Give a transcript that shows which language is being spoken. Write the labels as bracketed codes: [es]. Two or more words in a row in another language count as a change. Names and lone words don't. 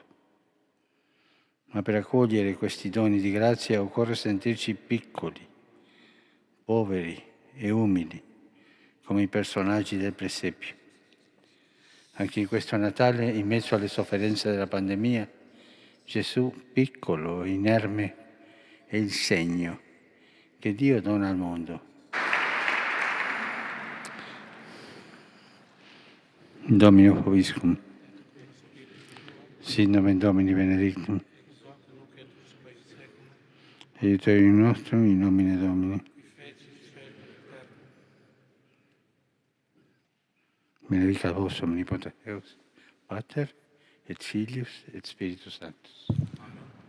[it] Ma per accogliere questi doni di grazia occorre sentirci piccoli, poveri e umili, come i personaggi del presepio. Anche in questo Natale, in mezzo alle sofferenze della pandemia, Gesù, piccolo e inerme, è il segno che Dio dona al mondo. [la] Domino Vobiscum. Sit nomen Domini benedictum. Aiuterium nostrum in nomine Domini. Benedicat vos omnipotens Deus, Pater et Filius et Spiritus Sanctus.